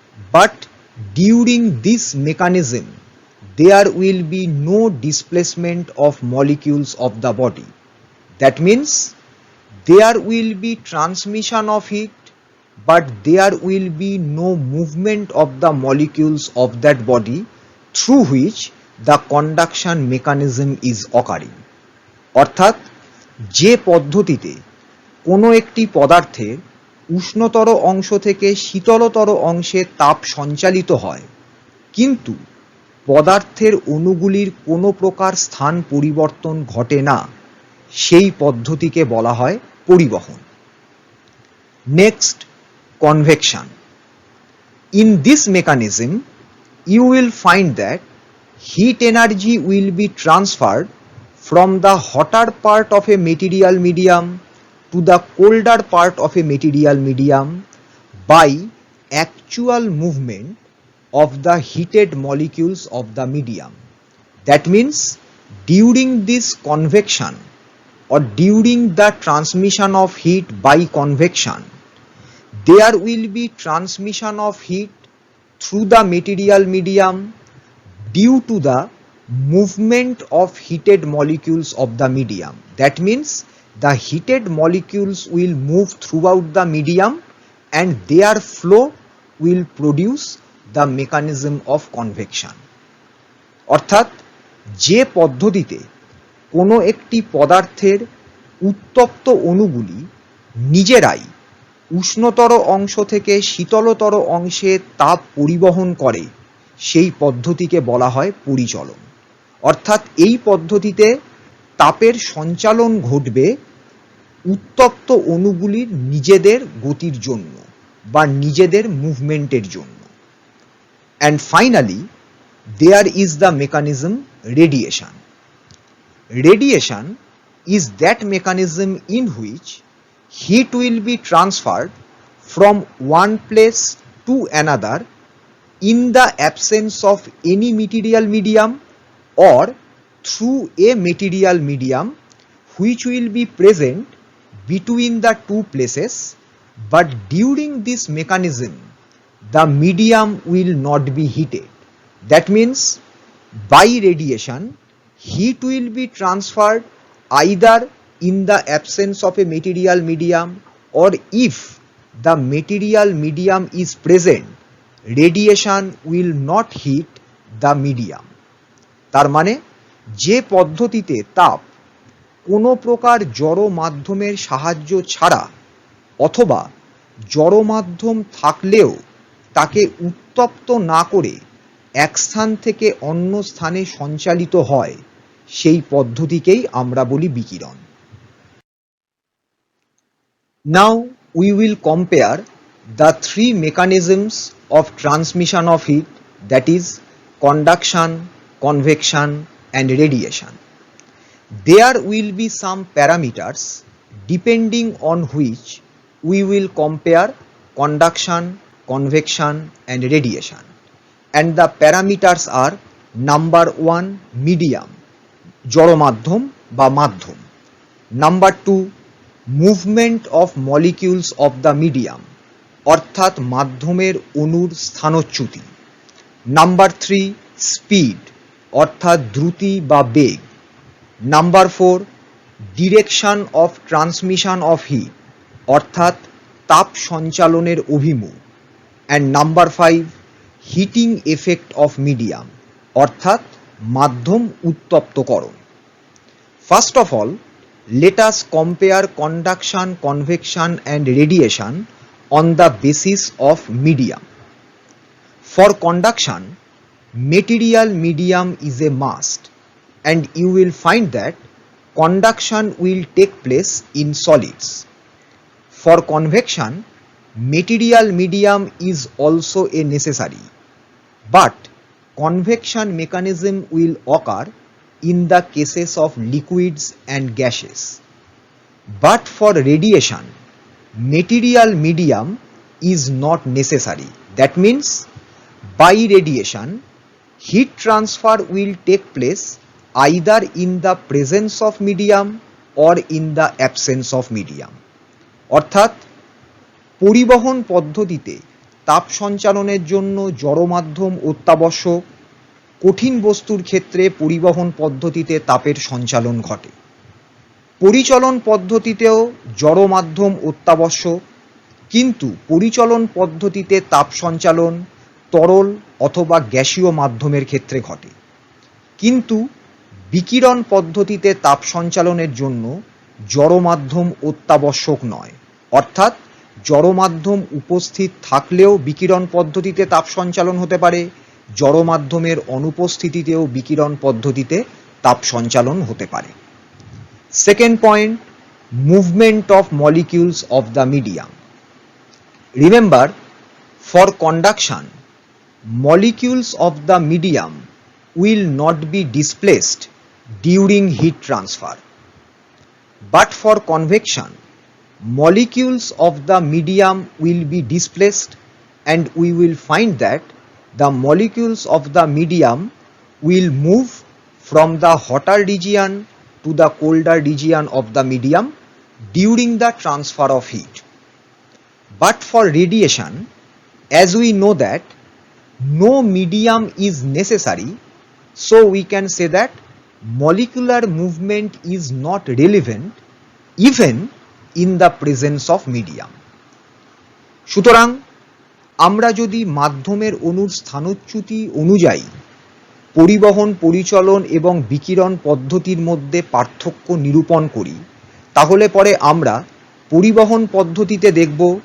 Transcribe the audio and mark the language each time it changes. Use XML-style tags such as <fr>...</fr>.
<en>But during this mechanism, there will be no displacement of molecules of the body. That means there will be transmission of heat, but there will be no movement of the molecules of that body through which the conduction mechanism is occurring.</en> <bn>অর্থাৎ যে পদ্ধতিতে কোনো একটি পদার্থের উষ্ণতর অংশ থেকে শীতলতর অংশে তাপ সঞ্চালিত হয়, কিন্তু পদার্থের অণুগুলির কোনো প্রকার স্থান পরিবর্তন ঘটে না, সেই পদ্ধতিকে বলা হয় পরিবহন।</bn> <en>Next, convection. In this mechanism, you will find that heat energy will be transferred from the hotter part of a material medium to the colder part of a material medium by actual movement of the heated molecules of the medium. That means during this convection or during the transmission of heat by convection, there will be transmission of heat through the material medium due to the movement of heated molecules of the medium. That means the heated molecules will move throughout the medium and their flow will produce the mechanism of convection.</en> <bn>অর্থাৎ যে পদ্ধতিতে কোনো একটি পদার্থের উত্তপ্ত অণুগুলি নিজেরাই উষ্ণতর অংশ থেকে শীতলতর অংশে তাপ পরিবহন করে, সেই পদ্ধতিকে বলা হয় পরিচলন। অর্থাৎ এই পদ্ধতিতে তাপের সঞ্চালন ঘটবে উত্তপ্ত অণুগুলির নিজেদের গতির জন্য বা নিজেদের মুভমেন্টের জন্য।</bn> <en>And finally there is the mechanism radiation. Radiation is that mechanism in which heat will be transferred from one place to another in the absence of any material medium or through a material medium which will be present between the two places, but during this mechanism the medium will not be heated. That means by radiation heat will be transferred either in the absence of a material medium, or if the material medium is present, radiation will not heat the medium.</en> <bn>তার মানে যে পদ্ধতিতে তাপ কোনো প্রকার জড় মাধ্যমের সাহায্য ছাড়া অথবা জড় মাধ্যম থাকলেও তাকে উত্তপ্ত না করে এক স্থান থেকে অন্য স্থানে সঞ্চালিত হয়, সেই পদ্ধতিকেই আমরা বলি বিকিরণ।</bn> <en>Now we will compare the three mechanisms of transmission of heat, that is conduction, convection and radiation. There will be some parameters depending on which we will compare conduction, convection and radiation, and the parameters are: number 1, medium,</en> <bn>জড় মাধ্যম বা মাধ্যম;</bn> <en>number 2, movement of molecules of the medium,</en> <bn>অর্থাৎ মাধ্যমের অণুর স্থানচ্যুতি;</bn> <en>number 3, speed,</en> <bn>অর্থাৎ দ্রুতি বা বেগ;</bn> <en>number 4, direction of transmission of heat,</en> <bn>অর্থাৎ তাপ সঞ্চালনের অভিমুখ;</bn> <en>and number 5, heating effect of medium,</en> <bn>অর্থাৎ মাধ্যম উত্তপ্তকরণ।</bn> <en>First of all, let us compare conduction, convection and radiation on the basis of medium. For conduction, material medium is a must, and you will find that conduction will take place in solids. For convection, material medium is also a necessary, but convection mechanism will occur in the cases of liquids and gases. But for radiation, material medium is not necessary. That means by radiation, heat transfer will take place either in the presence of medium or in the absence of medium.</en> <bn>অর্থাৎ পরিবহন পদ্ধতিতে তাপ সঞ্চালনের জন্য জড় মাধ্যম অত্যাবশ্যক, কঠিন বস্তুর ক্ষেত্রে পরিবহন পদ্ধতিতে তাপের সঞ্চালন ঘটে। পরিচলন পদ্ধতিতেও জড় মাধ্যম অত্যাবশ্যক, কিন্তু পরিচলন পদ্ধতিতে তাপ সঞ্চালন তরল অথবা গ্যাসীয় মাধ্যমের ক্ষেত্রে ঘটে, কিন্তু বিকিরণ পদ্ধতিতে তাপ সঞ্চালনের জন্য জড় মাধ্যম অত্যাবশ্যক নয়, অর্থাৎ জড় মাধ্যম উপস্থিত থাকলেও বিকিরণ পদ্ধতিতে তাপ সঞ্চালন হতে পারে, জড় মাধ্যমের অনুপস্থিতিতেও বিকিরণ পদ্ধতিতে তাপ সঞ্চালন হতে পারে।</bn> <en>Second point, movement of molecules of the medium. Remember, for conduction, molecules of the medium will not be displaced during heat transfer, but for convection, molecules of the medium will be displaced, and we will find that the molecules of the medium will move from the hotter region to the colder region of the medium during the transfer of heat. But for radiation, as we know that no medium is necessary, so we can say that molecular movement is not relevant even in the presence of medium.</en> <bn>সুতরাং আমরা যদি মাধ্যমের অণুর স্থানচ্যুতি অনুযায়ী পরিবহন, পরিচলন এবং বিকিরণ পদ্ধতির মধ্যে পার্থক্য নিরূপণ করি, তাহলে পরে আমরা পরিবহন পদ্ধতিতে দেখব</bn>